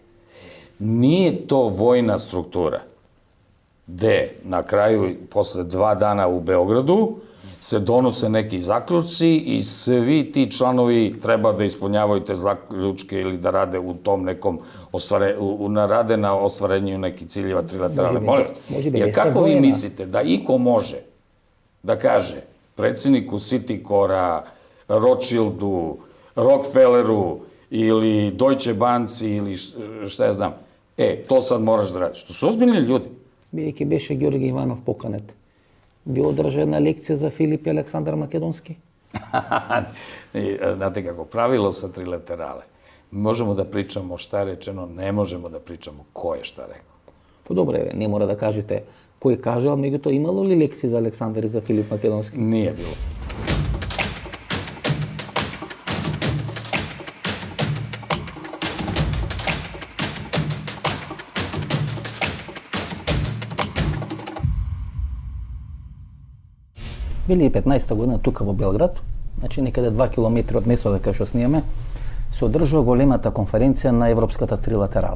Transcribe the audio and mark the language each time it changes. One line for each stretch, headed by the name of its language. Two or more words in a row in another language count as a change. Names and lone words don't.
Serbian: Nije to vojna struktura, gde na kraju, posle 2 dana u Beogradu, se donose neki zaključci i svi ti članovi treba da ispunjavaju te zaključke ili da rade u tom nekom rade na ostvarenju nekih ciljeva trilateralne. Molim vas, jer kako vi mislite da iko može da kaže predsjedniku Citicora, Rothschildu, Rockefelleru ili Deutsche Banci ili šta ja znam, to sad moraš da radiš. To su ozbiljni ljudi.
Macedonian: Бидејќи беше Ѓорги Иванов поканет, ви одржа една лекција за Филип и Александар Македонски?
Serbian: Znate kako, pravilo sa trilaterale. Možemo da pričamo šta je rečeno, ne možemo da pričamo ko je šta rekao.
Macedonian: Па добре, не мора да кажете кој кажал, меѓутоа имало ли лекции за Александар и за Филип Македонски?
Serbian: Nije bilo.
Macedonian: Били 15-та година тука во Белград, значи некаде 2 километри од местото кај што снимаме, се одржува големата конференција на Европската трилатерала.